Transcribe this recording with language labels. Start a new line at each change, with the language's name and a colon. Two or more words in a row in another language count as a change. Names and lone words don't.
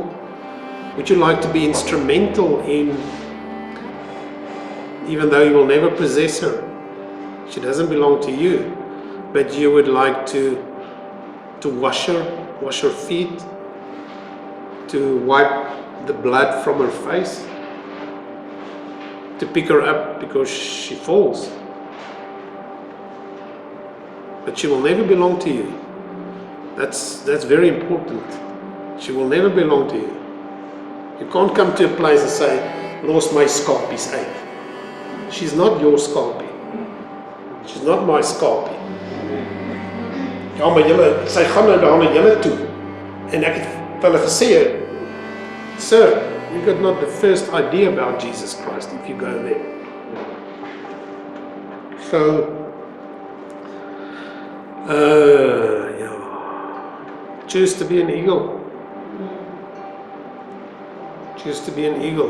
English: Would you like to be instrumental in, even though you will never possess her, she doesn't belong to you, but you would like to wash her feet, to wipe the blood from her face, to pick her up because she falls. But she will never belong to you. That's very important. She will never belong to you. You can't come to a place and say,
Afrikaans: "Los my skalpies uit."
English: She's not your skalpie. She's not my skalpie.
Afrikaans: Ja, maar sy gaan nou daar na julle toe. En ek het vir hulle gesê,
English: "Sir, you got not the first idea about Jesus Christ if you go there." So, choose to be an eagle. Choose to be an eagle.